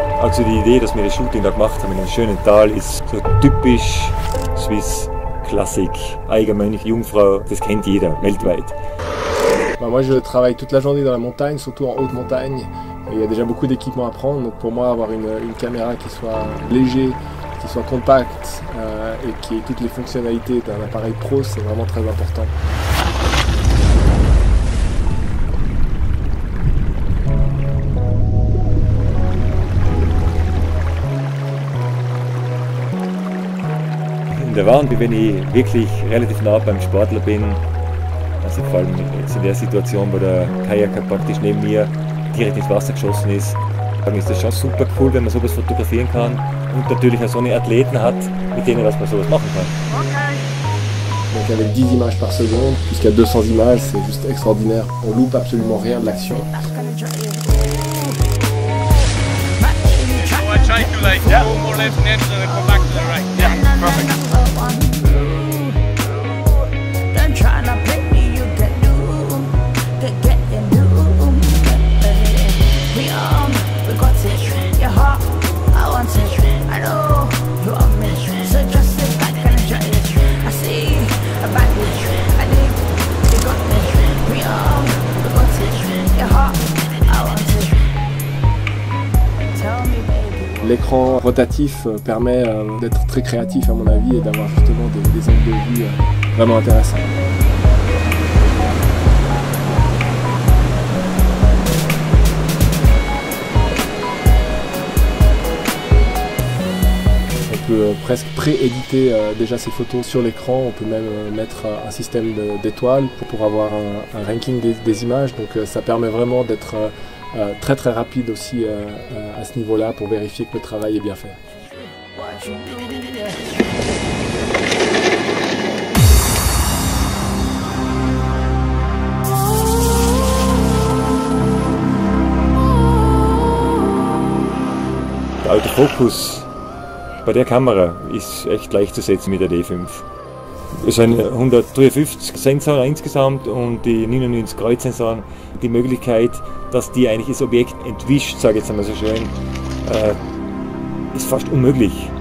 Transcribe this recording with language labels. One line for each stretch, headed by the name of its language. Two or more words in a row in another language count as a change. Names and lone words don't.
German: Also die Idee, dass wir das Shooting da gemacht haben in einem schönen Tal, ist so typisch
English: Swiss Classic,
German: Eigenmönch, Jungfrau, das kennt jeder, weltweit.
French: Moi je travaille toute la journée dans la montagne, surtout en haute montagne. Il y a déjà beaucoup d'équipements à prendre, donc pour moi avoir une caméra qui soit léger, qui soit compacte et qui ait toutes les fonctionnalités d'un appareil pro, c'est vraiment très important. In der Wand, wenn ich wirklich relativ nah beim Sportler bin, also vor allem jetzt in der Situation, wo der Kajaker praktisch neben mir direkt ins Wasser geschossen ist, dann ist das schon super cool, wenn man sowas fotografieren kann und natürlich auch so eine Athleten hat, mit denen dass man sowas machen kann. Donc avec 10 images par seconde, jusqu'à 200 images, c'est juste extraordinaire. On loupe absolument rien de l'action.
English: Try to like go more left and then come back to the right. Yeah, perfect. Don't try to play me, you get doomed. Get doomed. We got it. Your heart, I want it. I know you are me. So just sit back and enjoy it. I see a bad bitch. I think we got it. We got it. Your heart, I want it. Tell me, baby.
French: L'écran rotatif permet d'être très créatif à mon avis et d'avoir justement des angles de vue vraiment intéressants. On peut presque pré-éditer déjà ces photos sur l'écran, on peut même mettre un système d'étoiles pour avoir un ranking des images, donc ça permet vraiment d'être très très rapide aussi à ce niveau-là pour vérifier que le travail est bien fait.
German: Der Autofokus bei der Kamera ist echt gleichzusetzen mit der D5. Es sind 153 Sensoren insgesamt und die 99 Kreuzsensoren. Die Möglichkeit, dass die eigentlich das Objekt entwischt, sage ich jetzt einmal so schön, ist fast unmöglich.